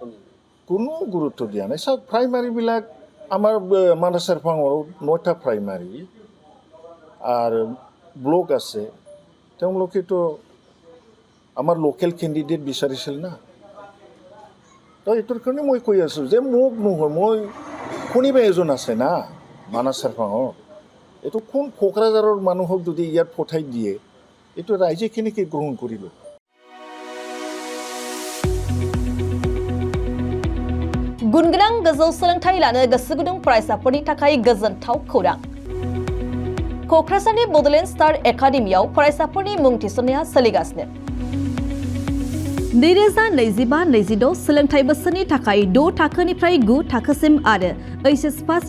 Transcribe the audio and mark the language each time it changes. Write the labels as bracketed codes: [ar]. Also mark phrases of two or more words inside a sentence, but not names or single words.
[as] কিন্তু কোনো গুৰুত্ব দিয়া নাই চাওক প্ৰাইমাৰীবিলাক আমাৰ মানাহ চেৰফাঙৰ 9টা প্ৰাইমাৰী আৰু ব্লক আছে তেওঁলোকেতো আমাৰ লোকেল কেণ্ডিডেট বিচাৰিছিল না তো এইটোৰ কাৰণে মই কৈ আছোঁ যে মোক নহয় মই কোনোবা এজন আছে না মানাহ চেৰফাঙৰ এইটো কোন কোকৰাঝাৰৰ মানুহক যদি ইয়াত পঠাই দিয়ে এইটো ৰাইজে কেনেকৈ গ্ৰহণ কৰিব [brx] गुनगोनां गोजौ सोलोंथाइ लानो गोसो गुदुं फरायसाफोरनि थाखाय गोजोनथाव खौरां क'क्राझारनि बड'लेण्ड स्टार एकाडेमियाव फरायसाफोरनि मुं थिसननाया सोलिगासिनो 2025-26 सोलोंथाइ बोसोरनि थाखाय 6 थाखोनिफ्राय 9 थाखोसिम आरो एचएस फार्स्ट